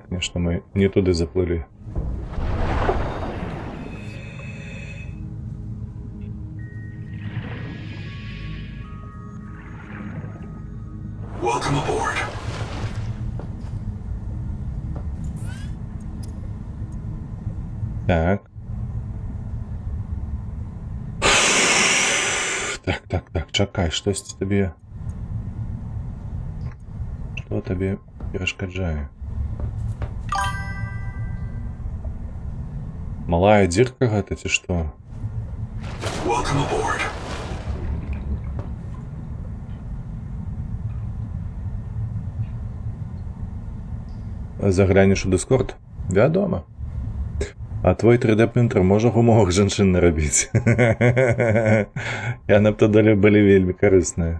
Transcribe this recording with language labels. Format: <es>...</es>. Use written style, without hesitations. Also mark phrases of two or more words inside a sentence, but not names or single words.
<ru>что мы не туда заплыли.</ru> <en>Welcome aboard.</en> <be>Так. Так, чакай,</be> <uk>щось тобі. Що тобі перешкоджає?</uk> <be>Малая дірка гэта ці што?</be> <en>Welcome aboard.</en> <be>Заглянеш у Discord? Вядома. А твой 3D-принтер можа гумовых жанчын нарабіць? Яны б тады былі вельмі карысныя.</be>